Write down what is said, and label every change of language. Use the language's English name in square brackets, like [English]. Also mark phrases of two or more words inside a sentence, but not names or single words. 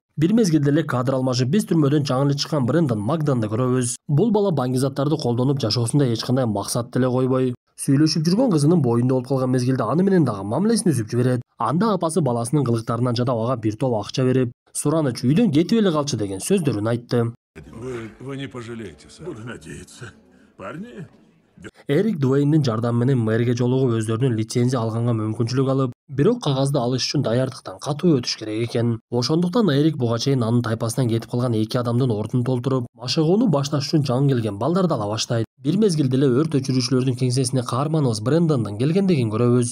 [Kyrgyz] Бир мезгилде эле кадр алмашып, биз түрмөдөн жаңы эле чыккан Брэндон Макданды көрөбүз. Бул бала баңгизаттарды колдонуп, жашоосунда эч кандай максат деле койбой, сүйлөшүп жүргөн кызынын боюнда болуп калган мезгилде аны менен дагы мамилесин үзүп жиберет. Анда апасы баласынын кылыктарынан жадап ага бир топ акча берип, Сураныч үйдөн кетип эле калчы деген сөздөрүн айтты. [Russian] Вы не пожалеете, сэр. Буду надеяться. Парни? [Kyrgyz] Эрик Дуэйндин жардамы менен мэрге жолугуп өздөрүнүн лицензия алганга мүмкүнчүлүк алып, бирок кагазды алыш үчүн даярдыктан катуу өтүш керек экен. Ошондуктан Эрик буга чейин анын тайпасынан кетип калган 2 адамдын ордун толтуруп, машыгууну башташ үчүн жаңы келген балдарды ала баштайт. Бир мезгилде эле өрт өчүрүүчүлөрдүн кеңсесине каарманыбыз Брэндондун келгендигин көрөбүз.